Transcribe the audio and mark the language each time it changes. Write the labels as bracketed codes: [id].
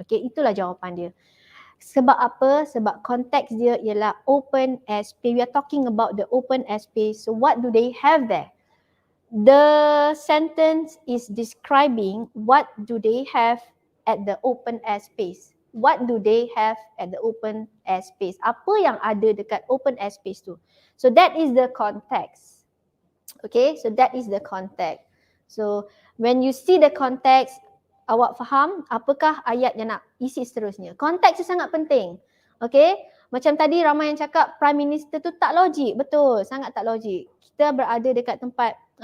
[ms] Okay, itulah jawapan dia. Sebab apa? Sebab konteks dia ialah open air space. [en] We are talking about the open air space. So what do they have there? The sentence is describing what do they have at the open air space. What do they have at the open air space? [ms] Apa yang ada dekat open air space tu? [en] So that is the context. Okay, so that is the context. So when you see the context, [ms] awak faham apakah ayat yang nak isi seterusnya. Konteks tu sangat penting. Okay, macam tadi ramai yang cakap Prime Minister tu tak logik. Betul, sangat tak logik. Kita berada dekat tempat